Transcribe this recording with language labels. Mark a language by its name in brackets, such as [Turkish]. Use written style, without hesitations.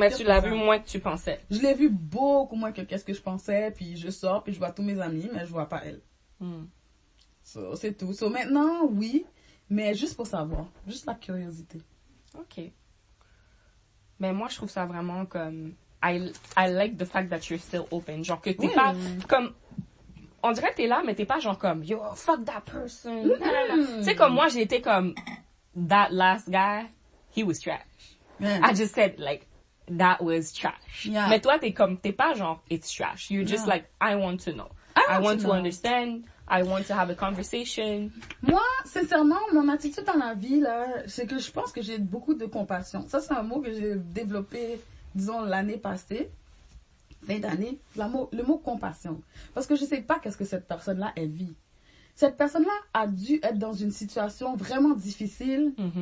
[French] Mais tu l'as vu moins que tu pensais. Je l'ai vu beaucoup moins que qu'est-ce que je pensais, puis je sors, puis je vois tous mes amis, mais je vois pas elle. So, c'est tout. So maintenant, oui, mais juste pour savoir. Juste la curiosité. OK. Mais moi, je trouve ça vraiment comme... [English] I like the fact that you're still open. [French] Genre que t'es pas comme... On dirait que t'es là, mais t'es pas genre comme, [English] yo, fuck that person. [French] Tu sais, comme moi, j'ai été comme, [English] that last guy, he was trash. I just said, like, that was trash. [French] Mais toi, t'es pas genre, [English] it's trash. You're just like, I want to know. I want to understand. I want to have a conversation. [French] Moi, sincèrement, mon attitude dans la vie, là, c'est que je pense que j'ai beaucoup de compassion. Ça, c'est un mot que j'ai développé, disons, l'année passée. Fin d'année. Le mot compassion. Parce que je sais pas qu'est-ce que cette personne-là, elle vit. Cette personne-là a dû être dans une situation vraiment difficile.